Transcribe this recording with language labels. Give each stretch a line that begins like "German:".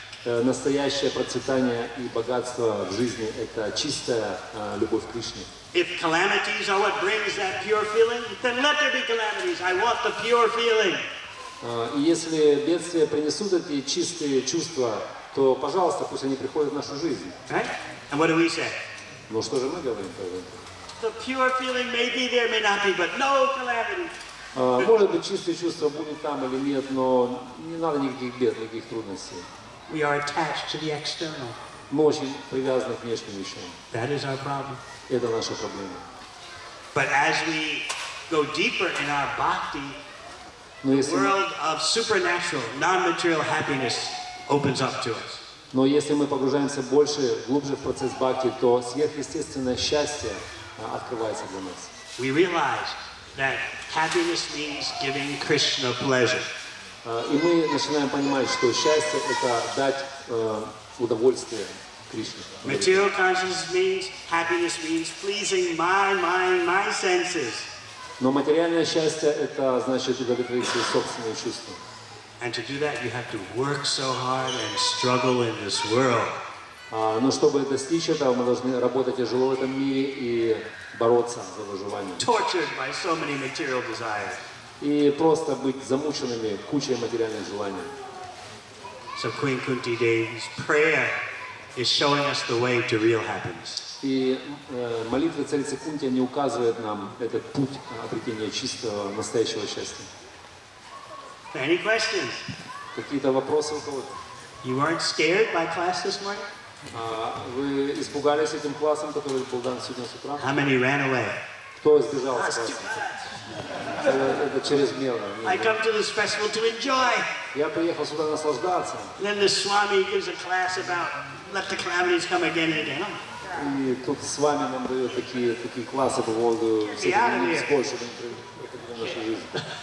Russian: Настоящее процветание и богатство в жизни – это чистая любовь к Кришне.
English: If calamities are what brings that pure feeling, then let there be calamities. I want the pure feeling.
Russian: И если бедствия принесут эти чистые чувства, то, пожалуйста, пусть они приходят в нашу жизнь.
English: Right? And what do we say?
Russian: Ну что же мы говорим?
English: The pure feeling may be there, may not be, but no calamity.
Russian: Может быть, чистые чувства будут там или нет, но не надо никаких бед, никаких трудностей.
English: we are attached to the external.
Russian: Мы очень привязаны к внешним вещам.
English: That is our problem.
Russian: Это наша проблема.
English: But as we go deeper in our bhakti,
Russian: Но
English: the
Russian: если,
English: world of supernatural, non-material happiness opens up to us.
Russian: но если мы погружаемся больше, глубже в процесс бхакти, то сверхъестественное счастье открывается для нас.
English: We realize that happiness means giving Krishna pleasure.
Russian: И мы начинаем понимать, что счастье – это дать удовольствие Кришне.
English: Material consciousness means happiness means pleasing my mind, my senses.
Russian: Но материальное счастье – это значит удовлетворить свои собственные чувства.
English: And to do that, you have to work so hard and struggle in this world.
Russian: Но чтобы достичь этого, мы должны работать тяжело в этом мире и бороться за выживание.
English: Tortured by so many material desires.
Russian: И просто быть замученными кучей материальных желаний.
English: So Queen Kunti Devi's prayer is showing us the way to real happiness.
Russian: И молитвы царицы Кунти, они указывают нам этот путь обретения чистого, настоящего счастья.
English: Any questions?
Russian: Какие-то вопросы у кого-то?
English: You weren't scared by class this morning?
Russian: Вы испугались этим классом, который был дан сегодня с утра?
English: How many ran away?
Russian: Кто сбежал с класса? Это чрезмерно.
English: I come to this festival to enjoy.
Russian: Я приехал сюда наслаждаться.
English: And then the Swami gives a class about let the calamities come again and again.
Russian: И тут с вами нам дают такие классы по поводу всех небесбой, чтобы не проходили нашу жизнь.